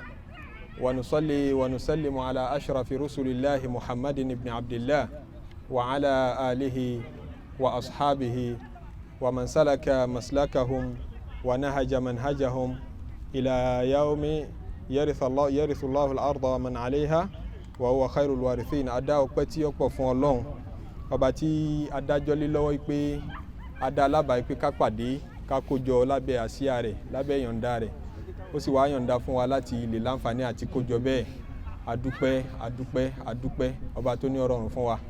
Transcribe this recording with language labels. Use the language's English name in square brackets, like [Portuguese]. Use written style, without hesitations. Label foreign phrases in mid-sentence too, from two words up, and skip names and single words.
[Arabic] ونصلي ونسلم على أشرف رسل الله محمد بن عبد الله وعلى آله وأصحابه ومن سلك مسلكهم ونهج منهجهم إلى يوم يرث الله الأرض ومن عليها وهو خير الوارثين. [Yoruba] Adá ọpẹ́ tí ó pọ̀ fún Ọlọ́run, ọba tí adájọ́ lé lọ́wọ́ pé adá alábàá pé ká pàdé ká kójọ lábẹ́ àsíá rẹ̀ lábẹ́ yọ̀ǹda rẹ̀, ó sì wá yọ̀ǹda fún wa láti lè láǹfààní àti kójọ bẹ́ẹ̀. Adúpẹ́ ọba tó ní ọrọ̀rùn fún wa.